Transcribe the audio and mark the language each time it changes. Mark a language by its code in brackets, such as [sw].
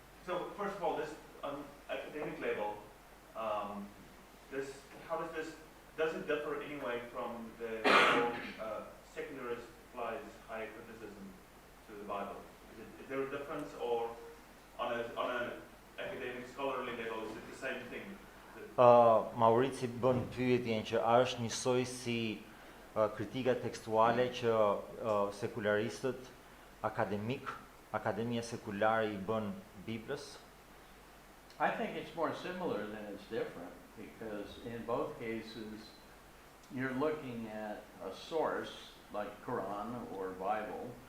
[en] So first of all, this academic label, does it differ anyway from the secularist applies high criticism to the Bible? Is there a difference, or on an academic scholarly level, is it the same thing? [sq] Maurici bën pyetjen që a është njësoj si kritika tekstuale që sekularistët akademia sekulare I bën Biblës? [en] I think it's more similar than it's different, because in both cases you're looking at a source like Quran or Bible.